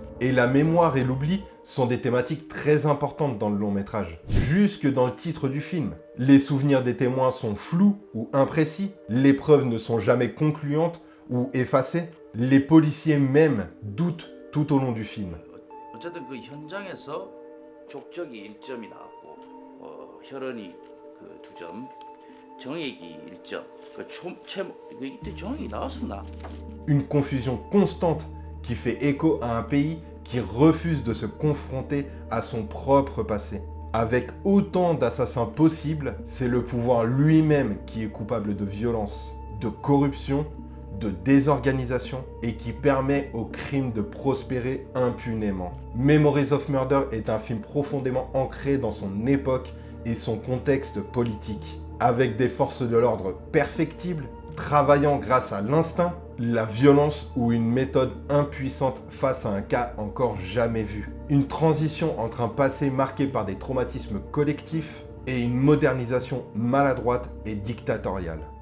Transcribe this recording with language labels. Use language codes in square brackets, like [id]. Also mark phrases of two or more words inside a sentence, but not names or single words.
[fr] Et la mémoire et l'oubli sont des thématiques très importantes dans le long métrage. Jusque dans le titre du film. Les souvenirs des témoins sont flous ou imprécis, les preuves ne sont jamais concluantes ou effacées, les policiers même doutent tout au long du film. [ko] 어쨌든 그 현장에서 족적이 1점이 나왔고 혈흔이 그 2점, 정액이 1점. 이때 정액이 나왔었나? [fr] Une confusion constante qui fait écho à un pays qui refuse de se confronter à son propre passé. Avec autant d'assassins possibles, c'est le pouvoir lui-même qui est coupable de violence, de corruption, de désorganisation et qui permet au crime de prospérer impunément. Memories of Murder est un film profondément ancré dans son époque et son contexte politique, avec des forces de l'ordre perfectibles, travaillant grâce à l'instinct, la violence ou une méthode impuissante face à un cas encore jamais vu. Une transition entre un passé marqué par des traumatismes collectifs et une modernisation maladroite et dictatoriale.